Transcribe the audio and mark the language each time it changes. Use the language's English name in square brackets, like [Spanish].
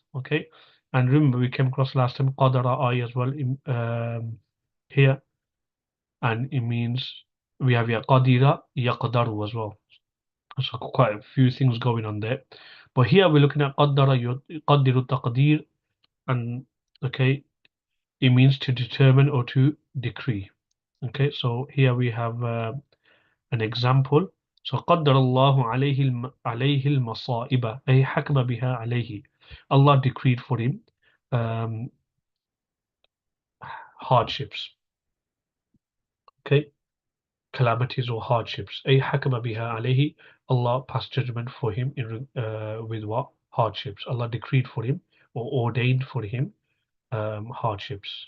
[English] Okay, and remember we came across last time qadara I as well in, here, and it means we have here qadira yaqdaru as well. So quite a few things going on there. But here we're looking at qaddara yuqaddiru taqdir, and okay, it means to determine or to decree. Okay, so here we have an example. [Arabic] So قدر الله عليه المصائب أي حكم بها عليه. [English] Allah decreed for him um, hardships. Okay, calamities or hardships. [Arabic] أي حكم بها عليه. [English] Allah passed judgment for him with what? Hardships. Allah decreed for him or ordained for him hardships.